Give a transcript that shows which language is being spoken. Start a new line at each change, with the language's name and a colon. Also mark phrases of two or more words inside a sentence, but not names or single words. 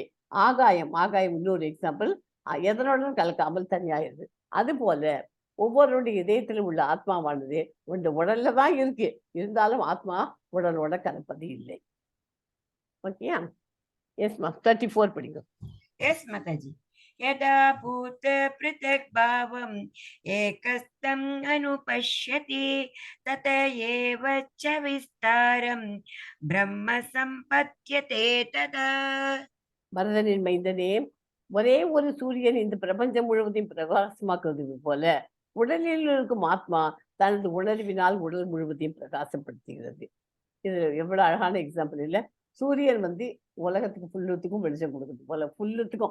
Tamil: ஆகாயம் இன்னொரு எக்ஸாம்பிள். எதனுடன் கலக்காமல் தனியாயிருது. அது போல ஒவ்வொருடைய இதயத்திலும் உள்ள ஆத்மாவானது இந்த உடல்ல தான் இருக்கு, இருந்தாலும் ஆத்மா உடலோட கலப்பது இல்லை. ஓகே.
English: yes ma
Tamil: 34 படிங்க.
English: Yes, Mataji.
Sanskrit: यदा भूत पृथक् भावम् एकस्थम् अनुपश्यति तत एव च विस्तारम् ब्रह्म सम्पद्यते तदा.
Tamil: பரதனின் மைந்தனே, ஒரே ஒரு சூரியன் இந்த பிரபஞ்சம் முழுவதையும் பிரகாசமாக்குவது போல உடலில் இருக்கும் ஆத்மா தனது உணர்வினால் உடல் முழுவதையும் பிரகாசப்படுத்துகிறது. இது எவ்வளவு அழகான எக்ஸாம்பிள் இல்ல? சூரியன் உலகத்துக்கு ஃபுல்லுத்துக்கும் வெளிச்சம் கொடுக்குது போல, ஃபுல்லுத்துக்கும்.